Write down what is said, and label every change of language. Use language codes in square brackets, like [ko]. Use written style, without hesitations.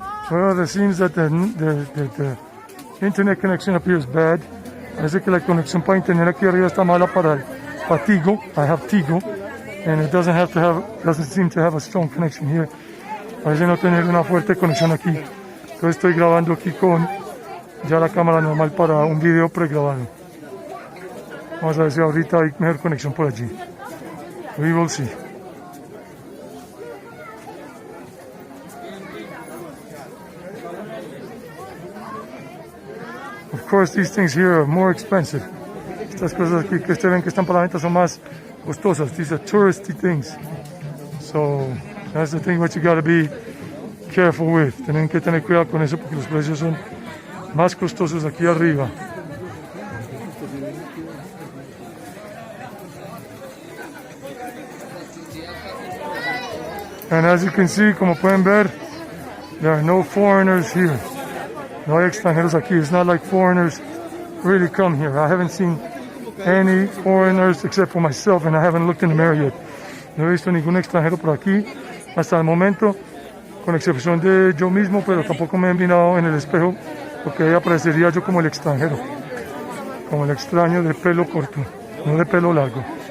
[en] Well, it seems that the internet connection up here is bad. [es] Parece que la conexión para internet aquí arriba está mala para Tigo. [en] I have Tigo, and it doesn't seem to have a strong connection here. [es] Parece no tener una fuerte conexión aquí. Entonces estoy grabando aquí con ya la cámara normal para un video pregrabado. Vamos a ver si ahorita hay mejor conexión por allí. [en] We will see. Of course, these things here are more expensive. [es] Estas cosas aquí que ustedes ven que están para la venta son más costosas. [en] These are touristy things. So, that's the thing what you gotta be careful with. [es] Tienen que tener cuidado con eso porque los precios son más costosos aquí arriba. [en] And as you can see, [es] como pueden ver, [en] there are no foreigners here. [es] No hay extranjeros aquí. [en] It's not like foreigners really come here. I haven't seen any foreigners except for myself, and I haven't looked in the mirror yet. [es] No he visto ningún extranjero por aquí hasta el momento, con excepción de yo mismo, pero tampoco me he mirado en el espejo porque ahí aparecería yo como el extranjero, como el extraño de pelo corto, no de pelo largo.